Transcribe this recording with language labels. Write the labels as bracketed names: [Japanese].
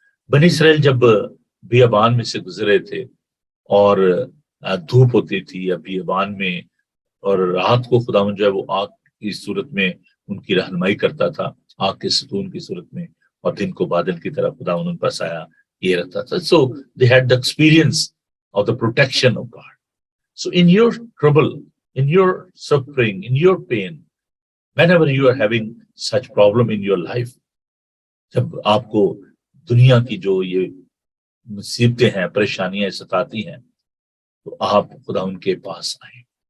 [Urdu] بنی اسرائیل جب بیابان میں سے گزرے تھے اور دھوپ ہوتی تھی یا بیابان میں، اور رات کو خداوند جو ہے وہ آگ کی صورت میں ان کی رہنمائی کرتا تھا، آگ کے ستون کی صورت میں، اور دن کو بادل کی طرح خداوند ان پر سایہ یہ رہتا تھا. [English] So they had the experience of the protection of God. So in your trouble, in your suffering, in your pain, whenever you are having such problem in your life, [Urdu] جب آپ کو دنیا کی جو یہ مصیبتیں ہیں، پریشانیاں ستاتی ہیں، تو آپ خدا ان کے پاس آئیں.